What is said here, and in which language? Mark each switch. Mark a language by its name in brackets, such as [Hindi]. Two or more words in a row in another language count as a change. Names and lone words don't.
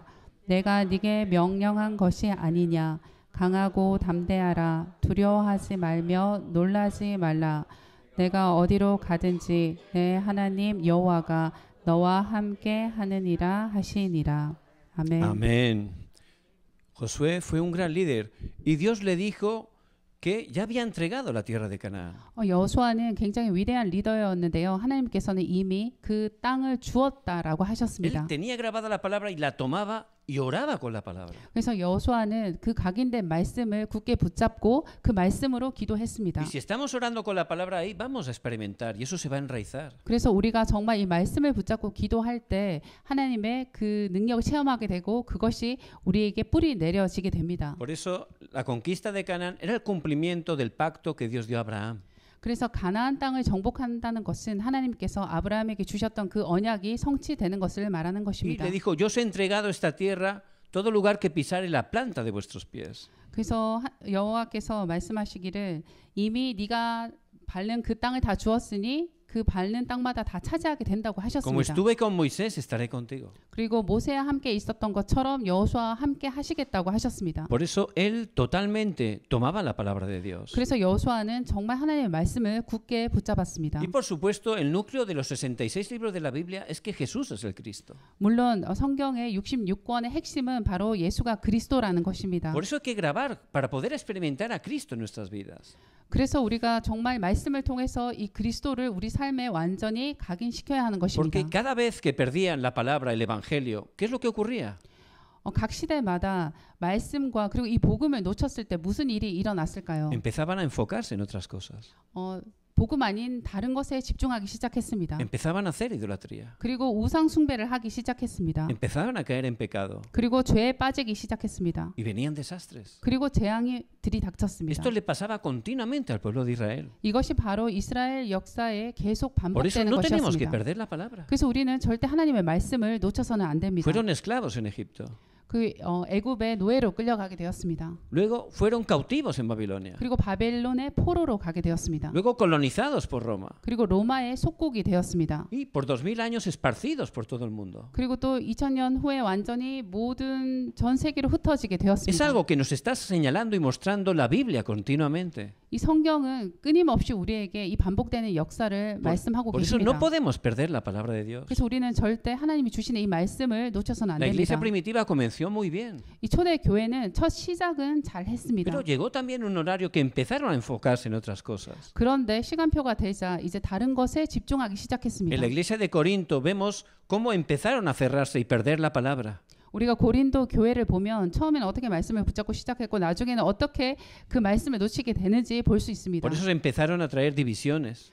[Korean] 내가 네게 명령한 것이 아니냐. 강하고 담대하라. 두려워하지 말며 놀라지 말라. 내가 어디로 가든지 내 하나님 여호와가 너와 함께 하느니라 하시니라. 아멘. [Spanish] Amén. Josué fue un gran líder y Dios le dijo que ya había entregado la tierra de Canaán. [Korean] 여호수아는 굉장히 위대한 리더였는데요. 하나님께서는 이미 그 땅을 주었다라고 [Spanish] Él [Korean] 하셨습니다. [Spanish] tenía grabada la palabra y la tomaba y oraba con la palabra. [Korean] 그래서 여호수아는 그 각인된 말씀을 굳게 붙잡고 그 말씀으로 기도했습니다. [Spanish] Y si estamos orando con la palabra ahí, vamos a experimentar y eso se va a enraizar. [Korean] 그래서 우리가 정말 이 말씀을 붙잡고 기도할 때 하나님의 그 능력을 체험하게 되고 그것이 우리에게 뿌리 내려지게 됩니다. [Spanish] Por eso la conquista de Canaán era el cumplimiento del pacto que Dios dio a Abraham. [Korean] 그래서 가나안 땅을 정복한다는 것은 하나님께서 아브라함에게 주셨던 그 언약이 성취되는 것을 말하는 [Spanish] Y [Korean] 것입니다. [Spanish] le dijo, yo os he entregado esta tierra, todo lugar que pisare la planta de vuestros pies. [Korean] 그래서 여호와께서 말씀하시기를 이미 네가 밟는 그 땅을 다 주었으니 그 밟는 땅마다 다 차지하게 된다고 [Spanish] Como [Korean] 하셨습니다. [Spanish] estuve con Moisés, estaré contigo. [Korean] 그리고 모세와 함께 있었던 것처럼 여호수아와 함께 하시겠다고 하셨습니다. [Spanish] Por eso él totalmente tomaba la palabra de Dios. [Korean] 그래서 여호수아는 정말 하나님의 말씀을 굳게 붙잡았습니다. [Spanish] Y por supuesto, el núcleo de los 66 libros de la Biblia es que Jesús es el Cristo. [Korean] 물론 성경의 66권의 핵심은 바로 예수가 그리스도라는 것입니다. [Spanish] Por eso hay que grabar para poder experimentar a Cristo en nuestras vidas. [Korean] 그래서 우리가 정말 말씀을 통해서 이 그리스도를 우리 삶에 완전히 각인시켜야 하는 것입니다. [Spanish] Porque cada vez que perdían la palabra, el Evangelio, ¿qué es lo que ocurría? [Korean] 각 시대마다 말씀과 그리고 이 복음을 놓쳤을 때 무슨 일이 일어났을까요? [Spanish] Empezaban a enfocarse en otras cosas. [Korean] 복음 아닌 다른 것에 집중하기 시작했습니다. [Spanish] Empezaban a hacer idolatría. [Korean] 그리고 우상 숭배를 하기 시작했습니다. [Spanish] Empezaban a caer en pecado. [Korean] 그리고 죄에 빠지기 시작했습니다. [Spanish] Y venían desastres. [Korean] 그리고 재앙이 들이닥쳤습니다. [Spanish] Esto le pasaba continuamente al pueblo de Israel. [Korean] 이것이 바로 이스라엘 역사에 계속 [Spanish] Por eso [Korean] 반복되는 [Spanish] no tenemos que [Korean] 것이었습니다. [Spanish] perder la palabra. [Korean] 그래서 우리는 절대 하나님의 말씀을 놓쳐서는 안 됩니다. [Spanish] Fueron esclavos en Egipto. [Korean] 그 애굽의 노예로 끌려가게 되었습니다. [Spanish] Luego fueron cautivos en Babilonia. [Korean] 그리고 바벨론의 포로로 가게 되었습니다. [Spanish] Luego colonizados por Roma. [Korean] 그리고 로마의 속국이 되었습니다. [Spanish] Y por 2000 años esparcidos por todo el mundo. [Korean] 그리고 또 2000년 후에 완전히 모든 전 세계로 흩어지게 [Spanish] Es [Korean] 되었습니다. [Spanish] algo que nos está señalando y mostrando la Biblia continuamente. [Korean] 이 성경은 끊임없이 우리에게 이 반복되는 역사를 말씀하고 [Spanish] Por eso [Korean] 계십니다. [Spanish] no podemos perder la palabra de Dios. [Korean] 그래서 우리는 절대 하나님이 주시는 이 말씀을 놓쳐서는 안 [Spanish] La iglesia [Korean] 됩니다. [Spanish] primitiva comenzó muy bien, [Korean] 이 초대 교회는 첫 시작은 잘 했습니다. [Spanish] pero llegó también un horario que empezaron a enfocarse en otras cosas. [Korean] 그런데 시간표가 되자 이제 다른 것에 집중하기 시작했습니다. [Spanish] En la iglesia de Corinto vemos cómo empezaron a cerrarse y perder la palabra. [Korean] 우리가 고린도 교회를 보면 처음에는 어떻게 말씀을 붙잡고 시작했고 나중에는 어떻게 그 말씀을 놓치게 되는지 볼 수 있습니다. [Spanish] Por eso empezaron a traer divisiones,